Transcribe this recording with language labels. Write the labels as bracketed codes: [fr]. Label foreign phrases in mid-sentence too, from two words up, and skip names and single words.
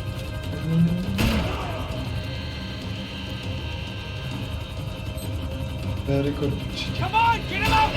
[cs] To je rekord určitě. [en] Come on, get him out!